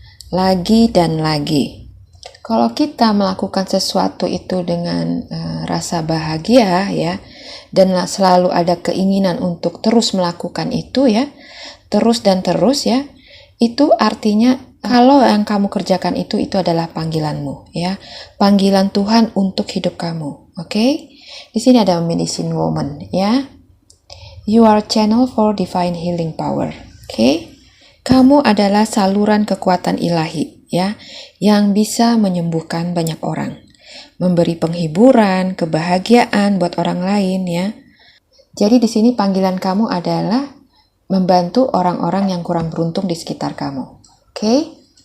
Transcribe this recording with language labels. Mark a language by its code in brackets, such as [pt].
[id] Lagi dan lagi. Kalau kita melakukan sesuatu itu dengan rasa bahagia ya, dan selalu ada keinginan untuk terus melakukan itu ya, terus dan terus ya, itu artinya Kalau yang kamu kerjakan itu adalah panggilanmu, ya, panggilan Tuhan untuk hidup kamu. Oke? Di sini ada medicine woman, ya. [en] You are channel for divine healing power. Oke? [id] Kamu adalah saluran kekuatan ilahi, ya, yang bisa menyembuhkan banyak orang, memberi penghiburan, kebahagiaan buat orang lain, ya. Jadi di sini panggilan kamu adalah membantu orang-orang yang kurang beruntung di sekitar kamu. Oke?